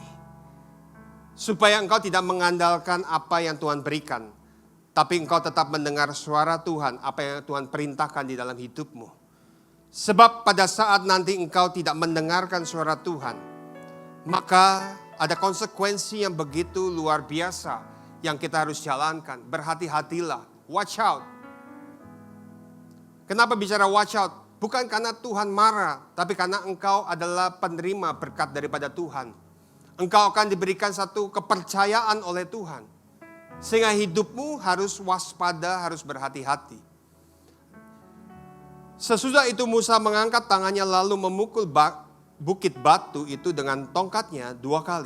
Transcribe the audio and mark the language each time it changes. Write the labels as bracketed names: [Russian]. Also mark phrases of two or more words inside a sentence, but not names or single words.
[Indonesian] Supaya engkau tidak mengandalkan apa yang Tuhan berikan, tapi engkau tetap mendengar suara Tuhan, apa yang Tuhan perintahkan di dalam hidupmu. Sebab pada saat nanti engkau tidak mendengarkan suara Tuhan, maka ada konsekuensi yang begitu luar biasa yang kita harus jalankan. Berhati-hatilah, [English] watch out. [Indonesian] Kenapa bicara [English] watch out? [Indonesian] Bukan karena Tuhan marah, tapi karena engkau adalah penerima berkat daripada Tuhan. Engkau akan diberikan satu kepercayaan oleh Tuhan. Sehingga hidupmu harus waspada, harus berhati-hati. Sesudah itu Musa mengangkat tangannya lalu memukul bukit batu itu dengan tongkatnya 2 kali.